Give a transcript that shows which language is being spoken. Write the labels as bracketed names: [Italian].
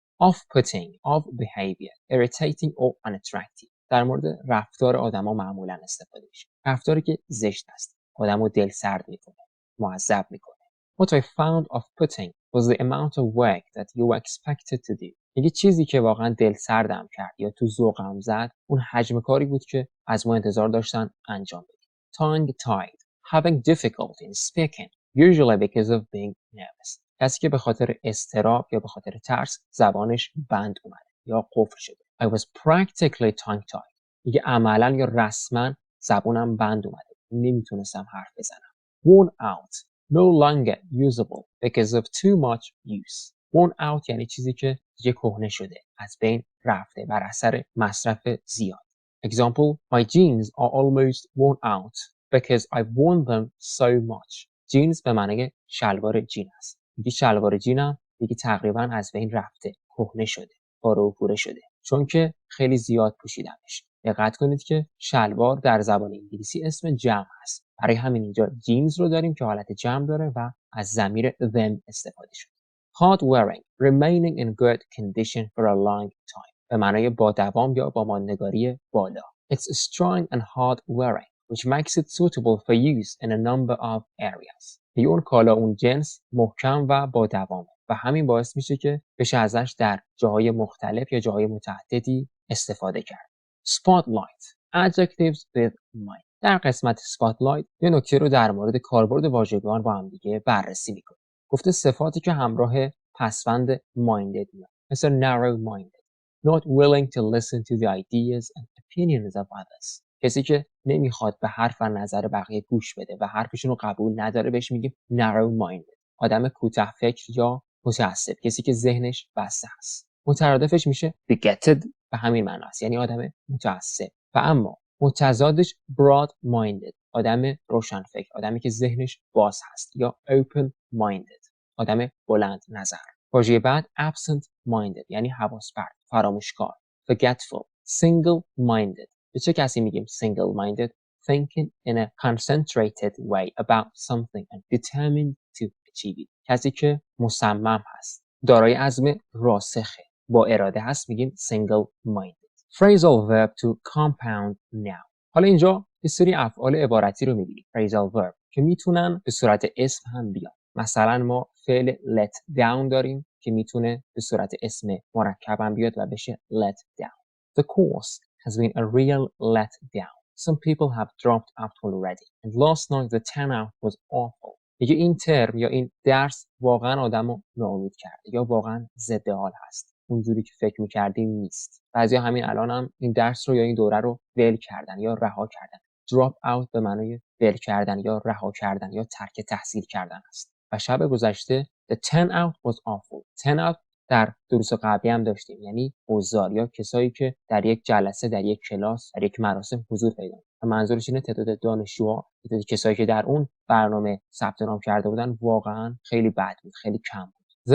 [English] Off-putting, of behavior, irritating or unattractive. [Persian] در مورد رفتار آدما معمولا استفاده میشه. رفتاری که زشت است، آدمو دل سرد میکنه، معذب میکنه. [English] What I found off-putting was the amount of work that you were expected to do. [Persian] میگه چیزی که واقعا دل سردم کرد یا تو ذوقم زد، اون حجم کاری بود که از ما انتظار داشتن انجام بدیم. [English] Tongue-tied, having difficulty in speaking, usually because of being nervous. [Persian] کسی که به خاطر اضطراب یا به خاطر ترس زبانش بند اومده یا قفل شده. [English] I was practically tongue-tied. [Persian] میگه عملاً یا رسما زبانم بند اومده. نمیتونستم حرف بزنم. [English] Worn out, no longer usable because of too much use. [Persian] Worn out یعنی چیزی که دیگه کهنه شده، از بین رفته بر اثر مصرف زیاد. [English] Example: My jeans are almost worn out because I worn them so much. [Persian] جینز به معنی شلوار جین است. میگه شلوار جینم دیگه تقریبا از بین رفته، کهنه شده، پاره و پوره شده، چون که خیلی زیاد پوشیدمش. دقت کنید که شلوار در زبان انگلیسی اسم جمع است. برای همین اینجا جینز رو داریم که حالت جمع داره و از ضمیر them استفاده شده. [English] Hard wearing, remaining in good condition for a long time. [Persian] به معنای با دوام یا با ماندگاری بالا. [English] It's strong and hard wearing, which makes it suitable for use in a number of areas. [Persian] اون کالا اون جنس محکم و با دوامه و همین باعث میشه که بشه ازش در جاهای مختلف یا جاهای متعددی استفاده کرد. [English] Spotlight, adjectives with mind. [Persian] در قسمت spotlight یه نکته رو در مورد کاربرد واژگان با هم دیگه بررسی میکنه. گفته صفاتی که همراه پسوند minded میاد، مثل [English] narrow minded, not willing to listen to the ideas and opinions of others. [Persian] کسی که نمیخواد به حرف و نظر بقیه گوش بده و حرفشون رو قبول نداره بهش میگیم narrow minded. آدم کوتاه فکر یا متعصب، کسی که ذهنش بسته است. مترادفش میشه bigoted، به همین معنی است، یعنی آدم متعصب. و اما متضادش broad minded، آدم روشن فکر، آدمی که ذهنش باز هست، یا open minded، آدم بلند نظر. واژه بعد absent minded یعنی حواس پرت، فراموشکار. [English] forgetful, single minded. [Persian] به چه کسی میگیم [English] single minded؟ thinking in a concentrated way about something and determined to achieve it. [Persian] کسی که مصمم هست، دارای عزم راسخه، با اراده هست، میگیم single minded. [English] phrasal verb to compound noun. [Persian] حالا اینجا یه سری افعال عبارتی رو میبینیم phrasal verb که میتونن به صورت اسم هم بیان. مثلا ما فعل let down داریم که میتونه به صورت اسم مرکب هم بیاد و بشه let down. [English] The course has been a real letdown. Some people have dropped out already and last night the turnout was awful. [Persian] میگه این ترم یا این درس واقعا آدمو ناامید کرده یا واقعا ضد حال هست. اونجوری که فکر می‌کردیم نیست. بعضیا همین الان هم این درس رو یا این دوره رو ول کردن یا رها کردن. drop out به معنای ول کردن یا رها کردن یا ترک تحصیل کردن است. و شب گذشته [English] the turnout was awful. [Persian] turnout در دروس قبلی هم داشتیم، یعنی حضار یا کسایی که در یک جلسه، در یک کلاس، در یک مراسم حضور پیدا کنند. منظورش اینه تعداد دانشجوها، تعداد کسایی که در اون برنامه ثبت نام کرده بودن واقعا خیلی بد بود، خیلی کم بود.